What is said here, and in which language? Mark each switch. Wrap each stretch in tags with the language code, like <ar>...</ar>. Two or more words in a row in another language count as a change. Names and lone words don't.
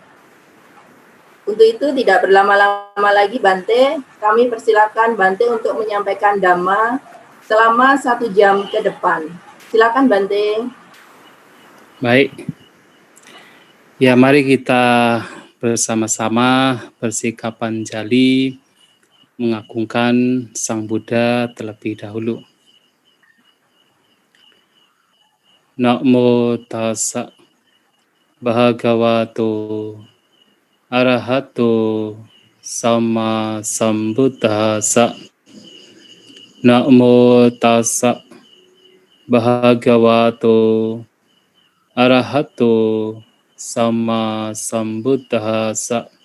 <id>Untuk itu tidak berlama-lama lagi Bante, kami persilakan Bante untuk menyampaikan Dhamma selama 1 jam ke depan. Silakan Bante. Baik. Ya, mari kita bersama-sama bersikap panjali mengagungkan Sang Buddha terlebih dahulu.</id> <pi>Namo tassa bhagavato arahato sama sambuddhassa. Namo tassa bhagavato arahato sama sambuddhassa.</pi>